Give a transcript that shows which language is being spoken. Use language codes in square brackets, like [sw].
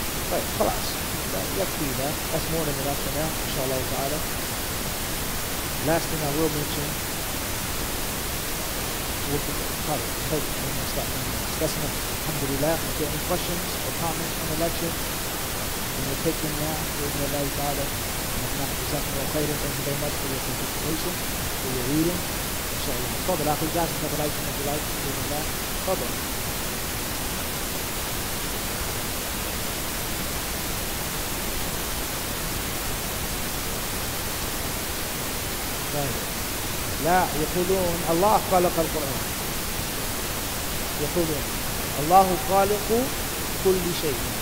[ar] طيب خلاص يكفي [en] that. That's more than enough for now, inshallah ta'ala. Last thing I will mention, we'll start discussing it. Alhamdulillah. If there are any questions or comments on the lecture, then we'll take them now. Bismillah ta'ala. Thank you very much for your participation, for your reading. Inshallah. [ar] تفضل أخي جاسم تفضل [en] if you like. [ar] Bismillah. تفضل. لا يقولون الله خلق القرآن. يقولون الله خالق كل شيء.